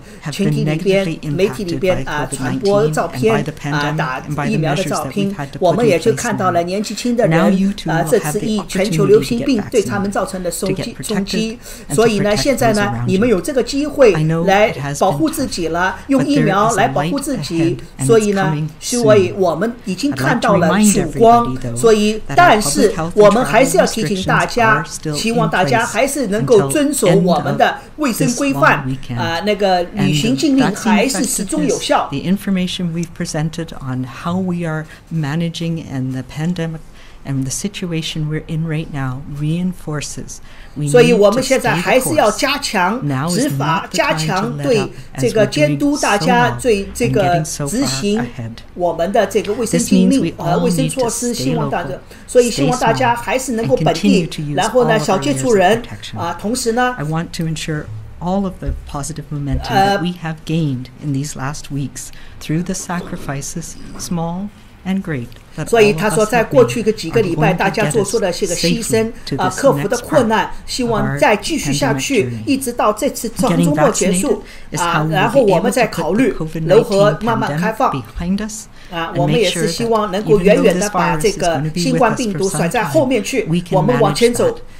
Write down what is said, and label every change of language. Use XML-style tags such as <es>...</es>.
<zh>群体里边媒体里边传播照片打疫苗的照片，我们也就看到了年纪轻的人这次全球流行病对他们造成的冲击，所以呢现在呢你们有这个机会来保护自己了，用疫苗来保护自己，所以呢我们已经看到了曙光，所以但是我们还是要提醒大家，希望大家还是能够遵守我们的卫生规范那个旅行禁令还是始终有效。</zh> <en>The information we've presented on how we are managing and the pandemic and the situation we're in right now reinforces.</en> <zh>所以我们现在还是要加强执法，加强对这个监督大家对这个执行我们的这个卫生禁令卫生措施，所以希望大家还是能够本地，然后呢少接触人同时呢</zh> <en>all of the positive momentum that we have gained in these last weeks through the sacrifices, small and great.</en> <zh>所以他说，在过去几个礼拜，大家做出了些个牺牲克服的困难，希望再继续下去，一直到这次周末结束然后我们再考虑如何慢慢开放。我们也是希望能够远远的把这个新冠病毒甩在后面去，我们往前走。</zh>